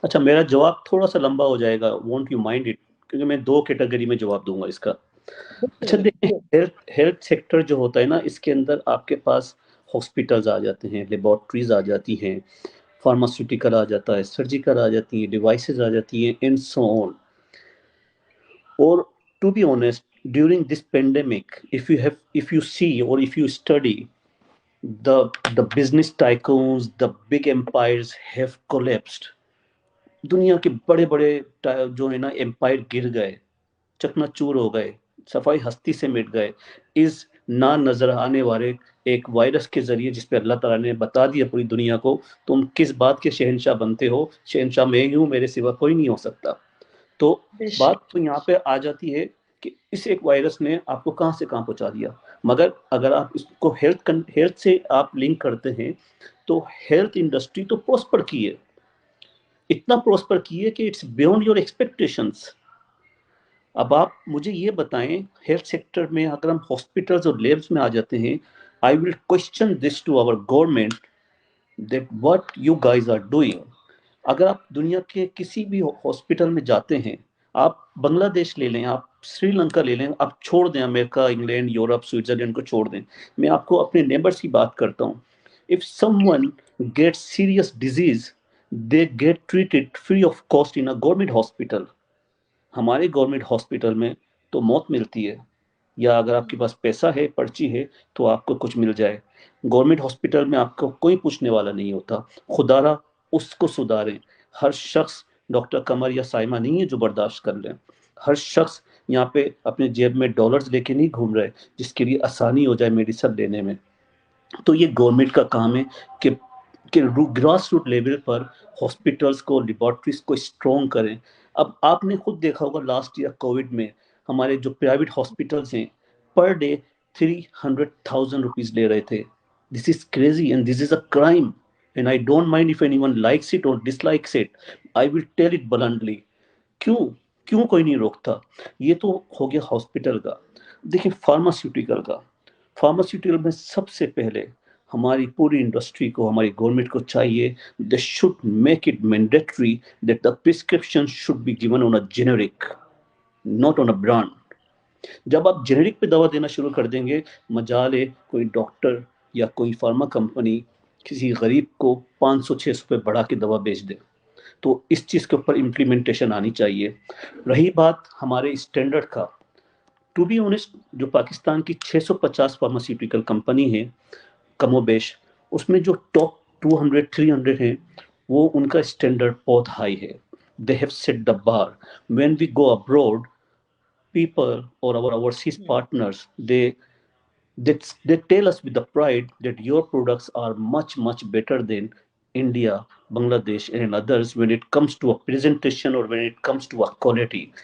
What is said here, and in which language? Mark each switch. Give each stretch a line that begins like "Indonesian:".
Urdu: اچھا میرا جواب تھوڑا سا لمبا ہو جائے گا،
English: won't you mind it,
Urdu: کیونکہ میں 2 کیٹیگری میں جواب دوں گا اس کا. اچھا دیکھیں، ہیلتھ سیکٹر جو ہوتا ہے نا اس کے اندر آپ کے پاس ہاسپٹلز آ جاتے ہیں، لیبارٹریز آ جاتی ہیں، فارماسیوٹیکل آ جاتا ہے، سرجیکل آ جاتی ہیں، ڈیوائسز آ جاتی ہیں اینڈ سو آن.
English: اور to be honest during this pandemic if you see or if you study the business tycoons, the big empires have collapsed.
Urdu: دنیا کے بڑے بڑے جو ہے نا امپائر گر گئے، چکنا چور ہو گئے، صفائی ہستی سے مٹ گئے اس نہ نظر آنے والے ایک وائرس کے ذریعے، جس پہ اللہ تعالیٰ نے بتا دیا پوری دنیا کو تم کس بات کے شہنشاہ بنتے ہو، شہنشاہ میں ہی ہوں، میرے سوا کوئی نہیں ہو سکتا. تو بات تو یہاں پہ آ جاتی ہے کہ اس ایک وائرس نے آپ کو کہاں سے کہاں پہنچا دیا. مگر اگر آپ اس کو ہیلتھ سے آپ لنک کرتے ہیں تو ہیلتھ انڈسٹری تو پروسپر کی ہے، اتنا پروسپر کی ہے کہ
English: It's beyond your expectations.
Urdu: اب آپ مجھے یہ بتائیں ہیلتھ سیکٹر میں اگر ہم ہاسپٹلز اور لیبس میں آ جاتے ہیں,
English: I will question this to our government that what you guys are doing.
Urdu: اگر آپ دنیا کے کسی بھی ہاسپٹل میں جاتے ہیں, آپ بنگلہ دیش لے لیں, آپ سری لنکا لے لیں, آپ چھوڑ دیں امریکہ, انگلینڈ, یورپ, سوئٹزرلینڈ کو چھوڑ دیں, میں آپ کو اپنے نیبرس کی بات کرتا ہوں.
English: If someone gets serious disease, they get treated free of cost in a government hospital.
Urdu: ہمارے گورنمنٹ ہاسپٹل میں تو موت ملتی ہے, یا اگر آپ کے پاس پیسہ ہے, پرچی ہے, تو آپ کو کچھ مل جائے. گورنمنٹ ہاسپٹل میں آپ کو کوئی پوچھنے والا نہیں ہوتا. خدا را اس کو سدھاریں. ہر شخص ڈاکٹر قمر یا سائمہ نہیں ہے جو برداشت کر لیں. ہر شخص یہاں پہ اپنے جیب میں ڈالرز لے کے نہیں گھوم رہے جس کے لیے آسانی ہو جائے میڈیسن لینے میں. تو یہ گورنمنٹ کا کام ہے کہ گراس روٹ لیول پر ہاسپٹلس کو, لیبارٹریز کو اسٹرانگ کریں. اب آپ نے خود دیکھا ہوگا لاسٹ ایئر کووڈ میں ہمارے جو پرائیویٹ ہاسپٹلس ہیں پر ڈے 300,000 روپیز لے رہے تھے.
English: This is crazy and this is a crime, and I don't mind if anyone likes it اور dislikes it, I will tell it bluntly.
Urdu: کیوں کیوں کوئی نہیں روکتا؟ یہ تو ہو گیا ہاسپٹل کا. دیکھیں فارماسیوٹیکل کا, فارماسیوٹیکل میں سب سے پہلے ہماری پوری انڈسٹری کو, ہماری گورنمنٹ کو چاہیے
English: they should make it mandatory that the prescription should be given on a generic, not on a brand.
Urdu: جب آپ جنرک پہ دوا دینا شروع کر دیں گے, مجال ہے کوئی ڈاکٹر یا کوئی فارما کمپنی کسی غریب کو 500-600 پہ بڑھا کے دوا بیچ دے. تو اس چیز کے اوپر امپلیمنٹیشن آنی چاہیے. رہی بات ہمارے اسٹینڈرڈ کا,
English: to be honest
Urdu: جو پاکستان کی 650 فارماسیوٹیکل کمپنی ہے کم و بیش, اس میں جو ٹاپ 200-300 ہیں وہ ان کا اسٹینڈرڈ بہت ہائی ہے.
English: They have set the bar. When we go abroad, people or our overseas partners, they tell us with the pride that your products are much better than India, Bangladesh and others when it comes to a presentation or when it comes to a quality.